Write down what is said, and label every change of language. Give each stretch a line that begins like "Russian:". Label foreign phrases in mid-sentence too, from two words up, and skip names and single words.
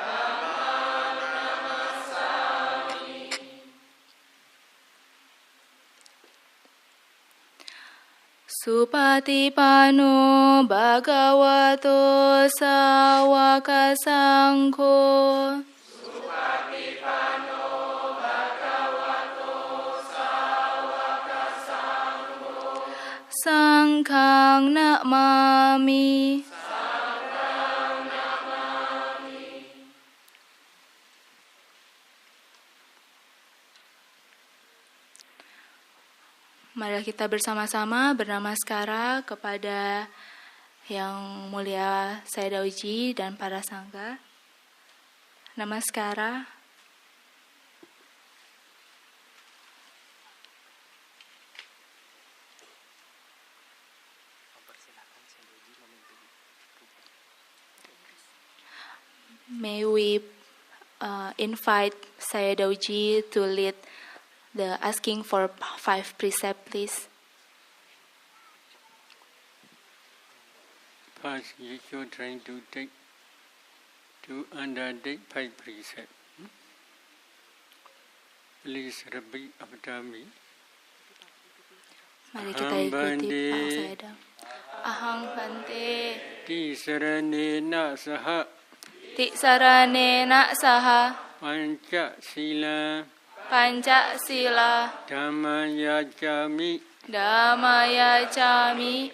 Pali: Supatipano Bhagavato Sawaka Sangho. Sangkhang namami.
Indonesian: Mari kita bersama-sama bernamaskara kepada Yang Mulia Sayadaw Ji dan para sangha. Namaskara.
English: May we invite Sayadaw Ji to lead the asking for 5 precept, please. First, you're trying to undertake 5 precepts. Please repeat after me.
Indonesian: Mari kita ikuti Pak Sayadaw.
Pali: Ahang Bante. Tisaranena saha. Tisaranena saha. Pancasila. Pancasila. Dhammayacami. Dhammaya cami.